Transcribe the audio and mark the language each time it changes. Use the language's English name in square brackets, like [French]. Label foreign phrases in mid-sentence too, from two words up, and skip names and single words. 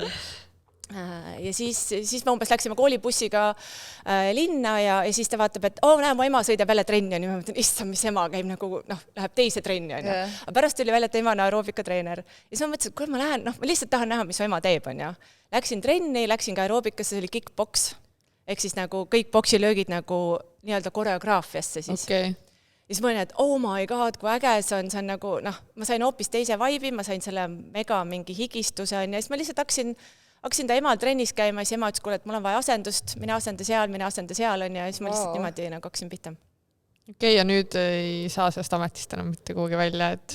[Estonian] ja siis me umbes läksime koolibussiga linna ja siis ta vaatab, et näe, mu ema sõidab jälle trenni ja ma mõtlen, issand, mis ema käib nagu, noh, läheb teise trenni on ja. Aga pärast tuli välja, et ema on aeroobikatreener. Ja siis ma mõtlesin, et kui ma lähen, noh, ma lihtsalt tahan näha, mis su ema teeb on ja. Läksin trenni, läksin ka aeroobikasse, see oli kickbox, ehk siis nagu kõik boksilöögid nagu nii-öelda koreograafiasse siis. Okay. Ja siis ma olin, et [English] oh my god, [Estonian] kui äge see on nagu, noh, ma sain hoopis teise vibe'i, ma sain selle mega mingi higistuse on ja siis ma lihtsalt hakkasin ta emal trennis käima ja siis ema ütles, kuule, et mul on vaja asendust, mina asenda seal on ja siis ma lihtsalt niimoodi nagu hakkasin pihta. Okei, ja nüüd ei saa sellest ametist enam mitte kuhugi välja, et...